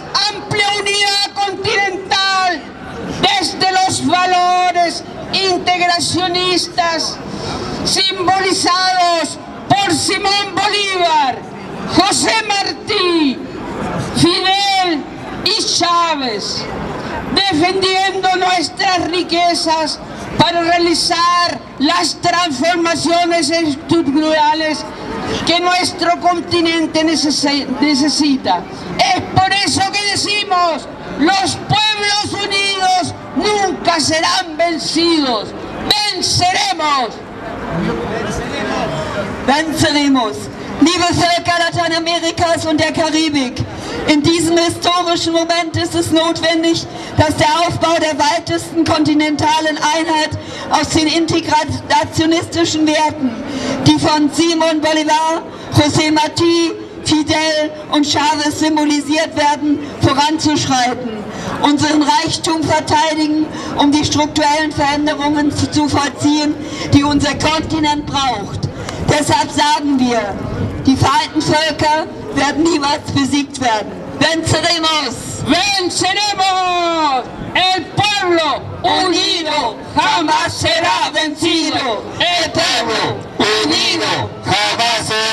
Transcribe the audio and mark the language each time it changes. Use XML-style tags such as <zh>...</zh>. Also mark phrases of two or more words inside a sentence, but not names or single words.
<es>amplia unidad continental desde los valores integracionistas simbolizados por Simón Bolívar, José Martí, Fidel y Chávez, defendiendo nuestras riquezas para realizar las transformaciones estructurales que nuestro continente necesita. Es por eso que decimos, los pueblos unidos nunca serán vencidos. ¡Venceremos! Venceremos!</es> <de>Liebe Völker Lateinamerikas und der Karibik, in diesem historischen Moment ist es notwendig, dass der Aufbau der weitesten kontinentalen Einheit aus den integrationistischen Werten, die von Simón Bolívar, José Martí, Fidel und Chávez symbolisiert werden, voranzuschreiten, unseren Reichtum verteidigen, um die strukturellen Veränderungen zu vollziehen, die unser Kontinent braucht. Deshalb sagen wir, die Vereinten Völker werden niemals besiegt werden.</de> <es>¡Venceremos! ¡Venceremos! El pueblo unido jamás será vencido. El pueblo unido jamás</es>